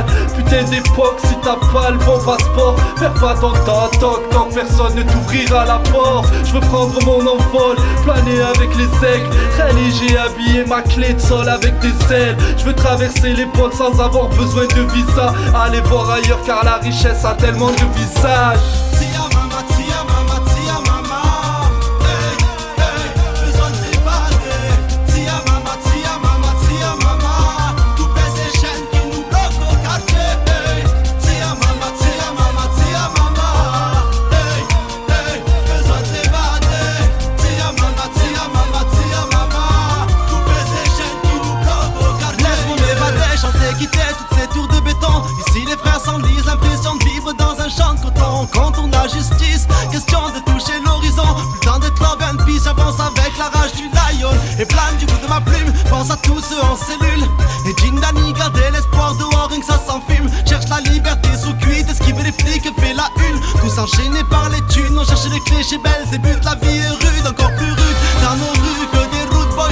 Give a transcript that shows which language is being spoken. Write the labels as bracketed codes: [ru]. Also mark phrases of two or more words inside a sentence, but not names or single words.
[fr] Putain d'époque, si t'as pas le bon passeport, perds pas ton temps, tant que personne ne t'ouvrira la porte. J'veux prendre mon envol, planer avec les aigles. Khel, j'ai habillé ma clé de sol avec des ailes. J'veux traverser les portes sans avoir besoin de visa. Allez voir ailleurs car la richesse a tellement de visages. Tia mama, hey, hey, besoin de s'évader. Tia mama, tout baisse les chaînes qui nous bloquent au quartier. Hey, tia mama, hey, hey, besoin de s'évader. Tia mama, tout baisse les chaînes qui nous bloquent au quartier. Laisse-moi m'évader, chanter, quitter toutes ces tours de béton. Ici les frères s'enlisent, l'impression de vivre dans un champ de coton. Contourne la justice, question de toucher l'horizon. Plus le temps d'être [en] love and peace, [fr] j'avance avec la rage du lion. Et plane du bout de ma plume, pense à tous ceux en cellule. Et Jindani, garder l'espoir dehors, rien que ça s'enfume. Cherche la liberté sous cuite, esquiver les flics, fait la une. Tous enchaînés par les thunes, on cherche les clés chez Belles et But. La vie est rude, encore plus rude dans nos rues que des [en] road boys.